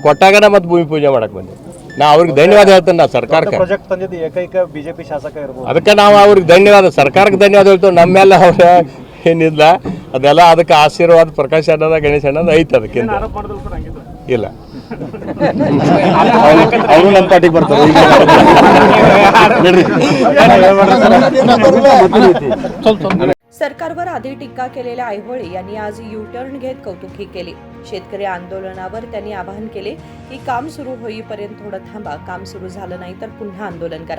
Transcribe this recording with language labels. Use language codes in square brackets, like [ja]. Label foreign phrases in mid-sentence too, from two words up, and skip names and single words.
[kn] ಕೊಟ್ಟಾಗನ ಮತ್ತೆ ಭೂಮಿ ಪೂಜೆ ಮಾಡಕ್ಕೆ ಬಂದೆ. ನಾ ಅವ್ರಿಗೆ ಧನ್ಯವಾದ ಹೇಳ್ತೇನೆ. ನಾ ಸರ್ಕಾರಕ್ಕೆ ಪ್ರಾಜೆಕ್ಟ್ ತಂದಿದ್ದು ಏಕೈಕ ಬಿಜೆಪಿ ಶಾಸಕ ಇರ್ಬೋದು. ಅದಕ್ಕೆ ನಾವು ಅವ್ರಿಗೆ ಧನ್ಯವಾದ, ಸರ್ಕಾರಕ್ಕೆ ಧನ್ಯವಾದ ಹೇಳ್ತೇವೆ. ನಮ್ಮೆಲ್ಲ ಅವ್ರ ಏನಿಲ್ಲ ಅದೆಲ್ಲ ಅದಕ್ಕೆ ಆಶೀರ್ವಾದ ಪ್ರಕಾಶ್ ಅಣ್ಣದ ಗಣೇಶ್ ಅನ್ನೋದು ಐತೆ. ಅದಕ್ಕಿಂತ ಆರೋಪ ಮಾಡಿದ್ರು ಸರ್ ಹಂಗಿದ್ರು ಇಲ್ಲ. ಅವರು ನಮ್ಮ ಪಾರ್ಟಿಗೆ ಬರ್ತಾರೆ. [mr] सरकारवर आधी टीका केलेल्या ऐहोळे यांनी आज यू-टर्न घेत कौतुकही केले. शेतकरी आंदोलनावर त्यांनी आवाहन केले की काम सुरू होईपर्यंत थोडं थांबा, काम सुरू झालं नाही तर पुन्हा आंदोलन करा.